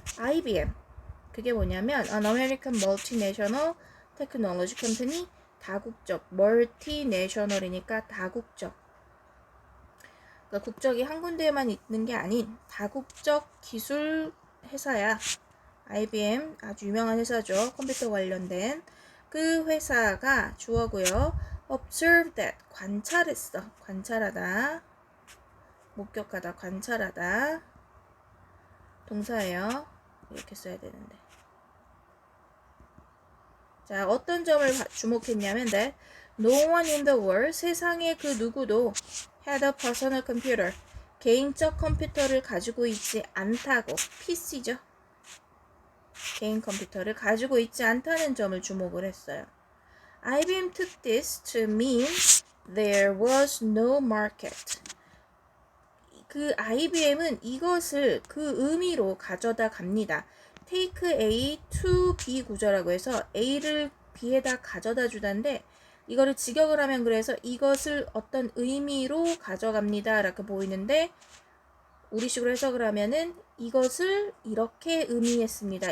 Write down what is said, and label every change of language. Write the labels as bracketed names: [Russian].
[Korean] IBM, 그게 뭐냐면 [English] An American Multinational Technology Company, [Korean] 다국적, 멀티내셔널이니까 다국적, 그러니까 국적이 한 군데에만 있는 게 아닌 다국적 기술 회사야. IBM 아주 유명한 회사죠. 컴퓨터 관련된. 그 회사가 주어고요. [English] Observe that, [Korean] 관찰했어. 관찰하다, 목격하다, 관찰하다. 동사예요. 이렇게 써야 되는데. 자, 어떤 점을 주목했냐면 [English] that no one in the world, [Korean] 세상에 그 누구도 [English] had a personal computer, [Korean] 개인적 컴퓨터를 가지고 있지 않다고. PC죠. 개인 컴퓨터를 가지고 있지 않다는 점을 주목을 했어요. [English] IBM took this to mean there was no market. [Korean] 그 IBM은 이것을 그 의미로 가져다 갑니다. take A to B 구조라고 해서 A를 B에다 가져다 주다인데, 이거를 직역을 하면 그래서 이것을 어떤 의미로 가져갑니다 라고 보이는데 우리식으로 해석을 하면은 이것을 이렇게 의미했습니다.